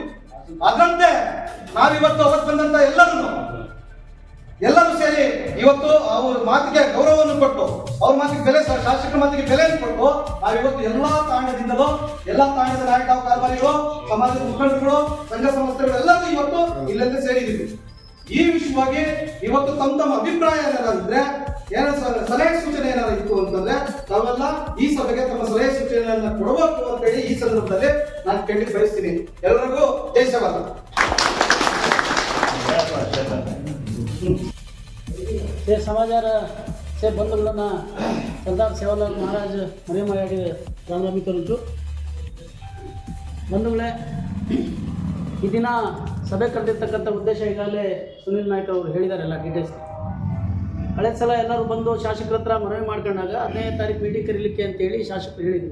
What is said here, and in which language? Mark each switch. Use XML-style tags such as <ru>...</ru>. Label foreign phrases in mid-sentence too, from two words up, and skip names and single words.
<kn>ಅದರಂತೆ ನಾವಿವತ್ತು ಅವತ್ತು ಬಂದಂತ ಎಲ್ಲರೂ ಸೇರಿ ಇವತ್ತು ಅವ್ರ ಮಾತಿಗೆ ಗೌರವವನ್ನು ಕೊಟ್ಟು, ಅವ್ರ ಮಾತಿಗೆ ಬೆಲೆ, ಶಾಸಕರ ಮಾತಿಗೆ ಬೆಲೆಯನ್ನು ಕೊಟ್ಟು ನಾವಿವತ್ತು ಎಲ್ಲಾ ತಾಂಡದಿಂದಲೂ ಎಲ್ಲಾ ತಾಂಡದ ನಾಯಕ ಕಾರ್ಯಕಾರಿಗಳು, ಸಮಾಜದ ಮುಖಂಡರುಗಳು, ಸಂಘ ಸಂಸ್ಥೆಗಳು ಎಲ್ಲರೂ ಇವತ್ತು ಇಲ್ಲೆಲ್ಲ ಸೇರಿದ್ದೀವಿ. ಈ ವಿಷಯವಾಗಿ ಇವತ್ತು ತಮ್ಮ ಅಭಿಪ್ರಾಯ ಏನಾದ್ರೆ, ಸಲಹೆ ಸೂಚನೆ ಏನಾದ್ರು ಇತ್ತು ಅಂತಂದ್ರೆ ನಾವೆಲ್ಲ ಈ ಸಭೆಗೆ ತಮ್ಮ ಸಲಹೆ ಸೂಚನೆಯನ್ನ ಕೊಡಬೇಕು ಅಂತ ಹೇಳಿ ಈ ಸಂದರ್ಭದಲ್ಲಿ ನಾನು ಕೇಳಿ ಬಯಸ್ತೀನಿ. ಎಲ್ಲರಿಗೂ ಜೈ ಸೇವಾಲಾಲ್.</kn> <hi>समाचार से</hi> <kn>बंधुಗಳನ್ನ सरदार सेवालाल महाराज ಮರಿಯಮ್ಮಯಾಡಿ ರಾಮರಾಮಿ ಕರುಚು ಬಂಧುಗಳೇ, ಈ ದಿನ ಸಭೆ ಕರೆದಿರ್ತಕ್ಕಂಥ ಉದ್ದೇಶ ಈಗಾಗಲೇ ಸುನಿಲ್ ನಾಯ್ಕ ಅವರು ಹೇಳಿದ್ದಾರೆ ಎಲ್ಲ ಡೀಟೇಲ್ಸ್. ಹಳೆ ಸಲ ಎಲ್ಲರೂ ಬಂದು ಶಾಸಕರ ಹತ್ರ ಮನವಿ ಮಾಡ್ಕೊಂಡಾಗ 15ನೇ ತಾರೀಕು ಮೀಟಿಂಗ್ ಕರೀಲಿಕ್ಕೆ ಅಂತೇಳಿ ಶಾಸಕರು ಹೇಳಿದರು.</kn>